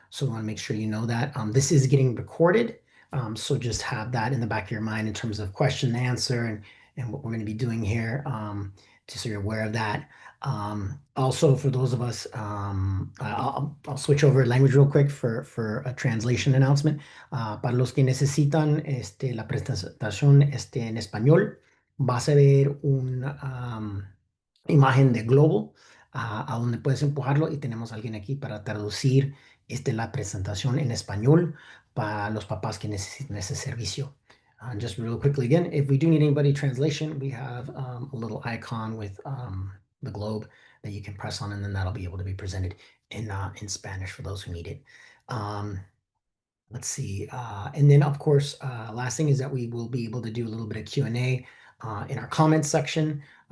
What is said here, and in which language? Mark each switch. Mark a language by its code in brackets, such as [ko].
[en] So we want to make sure you know that. This is getting recorded. So just have that in the back of your mind in terms of question and answer and what we're going to be doing here, just so you're aware of that. Also, for those of us, I'll switch over language real quick for a translation announcement. [es] Para los que necesitan la presentación en español, vas a ver una imagen de globo a donde puedes empujarlo y tenemos a alguien aquí para traducir la presentación en español para los papás que necesitan ese servicio. [en] Just real quickly again, if we do need anybody translation, we have a little icon with the globe that you can press on, and then that'll be able to be presented in Spanish for those who need it. Let's see. And then, of course, last thing is that we will be able to do a little bit of Q&A in our comments section.